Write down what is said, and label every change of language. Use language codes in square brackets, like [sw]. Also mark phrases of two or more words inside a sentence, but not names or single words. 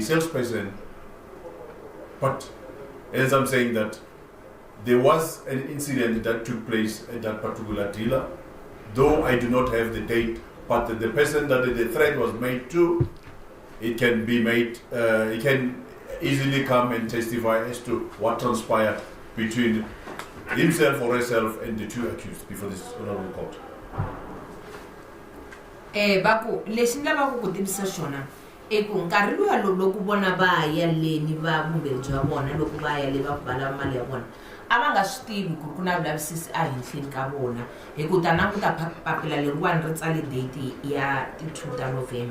[en] salesperson, but as I'm saying that there was an incident that took place at that particular dealer, though I do not have the date, but the person that the threat was made to, it can be made, it can easily come and testify as to what transpired between himself or herself and the 2 accused before this honorable court. [ts] Baku, leswi ni lavaka ku tivisa xona ku nkarhi luya loko vona va ya leni va vumbirhi bya vona loko va ya le va ku va lava mali ya vona a va nga swi tivi ku ri ku na vulavisisi a henhleni ka vona hi ku ta languta papila leriwani ri tsale date ya ti 2 ta November.